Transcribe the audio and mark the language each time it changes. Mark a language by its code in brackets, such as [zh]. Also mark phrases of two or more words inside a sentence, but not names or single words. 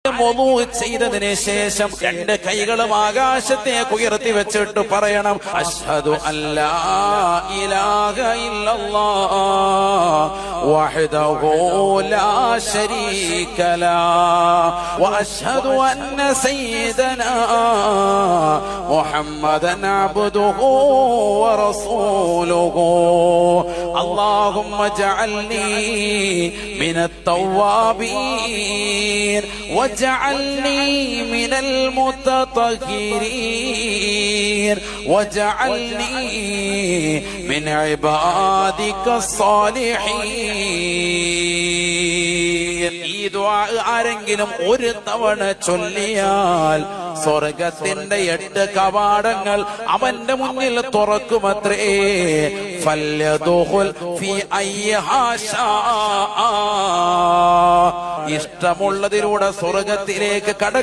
[ml] വുളൂ ചെയ്തതിന് ശേഷം രണ്ട് കൈകളും ആകാശത്തേക്ക് ഉയർത്തി വെച്ചിട്ട് പറയണം, [ar] أشهد أن لا إله إلا الله وحده لا شريك له وأشهد أن سيدنا محمدا عبده ورسوله اللهم اجعلني من التوابين واجعلني من المتطهرين واجعلني من عبادك الصالحين. [ml] ഈ ദുആ ആരെങ്കിലും ഒരു തവണ ചൊല്ലിയാൽ സ്വർഗത്തിന്റെ 8 കവാടങ്ങൾ അവന്റെ മുന്നിൽ തുറക്കുമത്രേ. [ar] فليدخل في أيها شاء, [ml] ഇഷ്ടമുള്ളതിലൂടെ സ്വർഗത്തിലേക്ക്